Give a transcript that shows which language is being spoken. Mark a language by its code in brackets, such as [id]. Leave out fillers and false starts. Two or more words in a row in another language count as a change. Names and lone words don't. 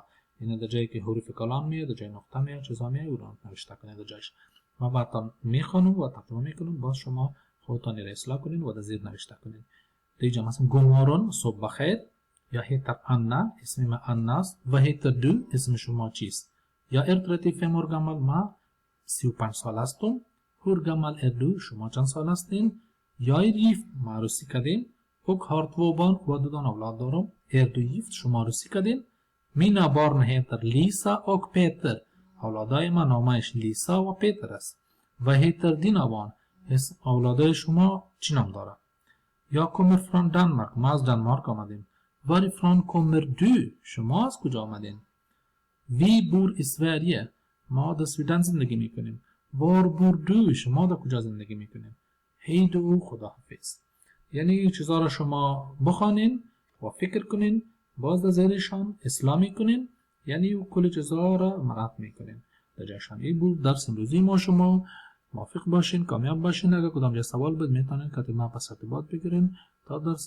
[fa] یعنی در جایی که حروف کلام میاد در جای نقطه میاد چیزا میاد او را نوشته کنین در جایش. ما بعدا میخوانم و ترجمه میکنم باز شما خودتان را اصلاح کنین و در زیر نوشته کنین. دیجا مثلا گمارون صبح بخیر [sv] jag heter Anna [fa] اسم من انا است و [sv] heter du [fa] اسم شما چیست. یا [sv] 35 år gammal [fa] ما 35 سال هستم. [sv] hur gammal är du [fa] شما چند سال هستین. [sv] jag är gift [fa] ما عروسی کردین. [sv] och har 2 barn [fa] و 2 دانه اولاد دارم. [sv] är du gift [fa] شما عروسی کردین. [sv] mina barn heter Lisa och Peter [fa] اولادای من نامش لیسا و پیتر است. و [sv] heter dina barn [fa] اولادای شما چی نام داره. [sv] jag kommer från Danmark [fa] ما از دانمارک آمدیم. [sv] varifrån kommer du [fa] شما از کجا آمدین. [sv] Vi bor i Sverige [fa] ما در سویدن زندگی میکنیم. [sv] Var bor du [fa] شما در کجا زندگی میکنیم. [sv] Hej då خداحافظ. [fa] یعنی چیزا را شما بخوانین و فکر کنین باز در زیرشان اصلاح میکنین یعنی کل چیزا را مراعات میکنین در جایشان. این بود درس امروزی ما. شما موفق باشین کامیاب باشین. اگر کدام جای سوال بود میتونین که ما پس ارتباط بگیرین.